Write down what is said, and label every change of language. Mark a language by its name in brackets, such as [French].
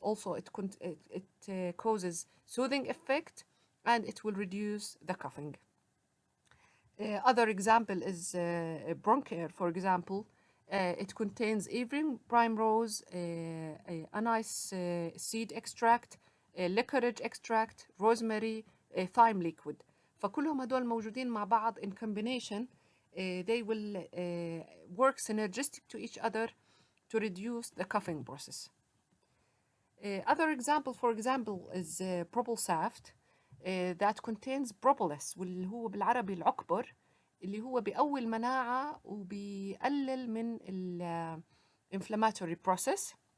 [English] Also it causes soothing effect and it will reduce the coughing. Other example is Broncair, for example. It contains evening primrose, anise seed extract, licorice extract, rosemary, thyme liquid. [Arabic] فكلهم هدول موجودين مع بعض [English] in combination. They will work synergistic to each other to reduce the coughing process. Other example, for example, is Propulsaft that contains propolis, [Arabic] واللي هو بالعربي العكبر، اللي هو بيقوي المناعة وبيقلل من ال [English] inflammatory process.